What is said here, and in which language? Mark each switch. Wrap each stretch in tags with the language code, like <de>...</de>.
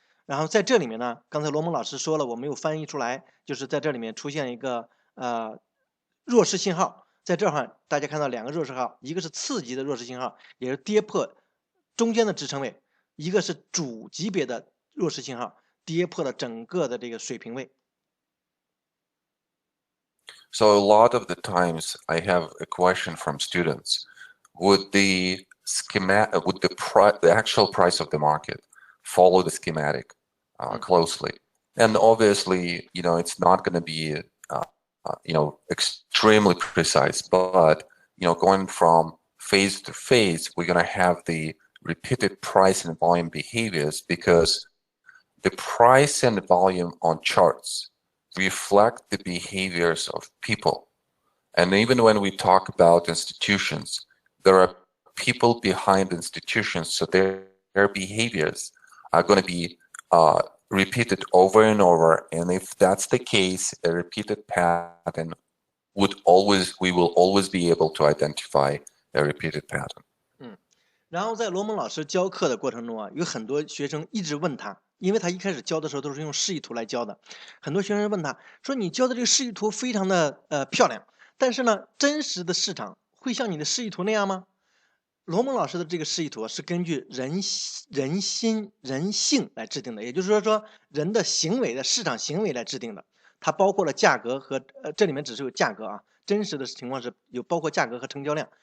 <zh>然后在这里面呢，刚才罗蒙老师说了，我没有翻译出来，就是在这里面出现一个弱势信号，在这儿大家看到2个弱势号，一个是次级的弱势信号，也是跌破中间的支撑位，一个是主级别的弱势信号，跌破了整个的这个水平位。</zh> <en>So a lot of the times I have a question from students: would the actual price of the market follow the schematic closely? And obviously, it's not going to be extremely precise, but going from phase to phase, we're going to have the repeated price and volume behaviors because the price and volume on charts reflect the behaviors of people. And even when we talk about institutions, there are people behind institutions, so their behaviors are going to be repeated over and over. And if that's the case, a repeated pattern we will always be able to identify a repeated pattern.</en> <zh>然后在罗蒙老师教课的过程中啊，有很多学生一直问他，因为他一开始教的时候都是用示意图来教的，很多学生问他说：“你教的这个示意图非常的漂亮，但是呢，真实的市场会像你的示意图那样吗？” 罗蒙老师的这个示意图是根据人性来制定的，也就是说人的行为的市场行为来制定的，它包括了价格和这里面只是有价格啊，真实的情况是有包括价格和成交量。</zh>